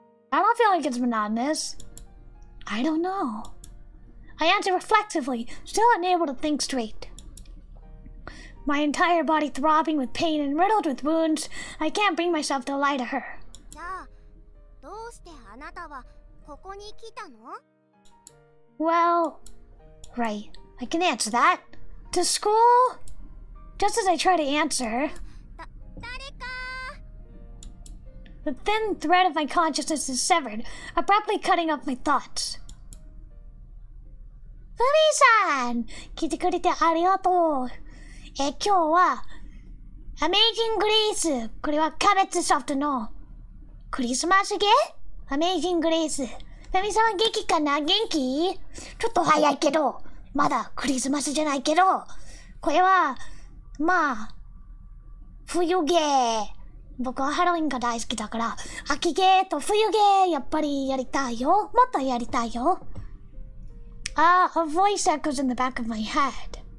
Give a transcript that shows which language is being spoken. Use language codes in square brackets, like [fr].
[en] I don't feel like it's monotonous. I don't know. I answer reflectively, still unable to think straight. My entire body throbbing with pain and riddled with wounds, I can't bring myself to lie to her. [ja] じゃあどうしてあなたはここに来たの？ [en] Well, right, I can answer that. To school? Just as I try to answer, [ja] 誰か [en] the thin thread of my consciousness is severed, abruptly cutting off my thoughts. [ja] フミさん、聞いてくれてありがとう。今日は、アメイジング・グレイス。これはキャベツソフトのクリスマスゲー？アメイジング・グレイス。フミさんは元気かな？元気？ちょっと早いけど、まだクリスマスじゃないけど、これは、まあ、冬ゲー。僕はハロウィンが大好きだから、秋ゲーと冬ゲー、やっぱりやりたいよ。もっとやりたいよ。 [en] A voice echoes in the back of my head.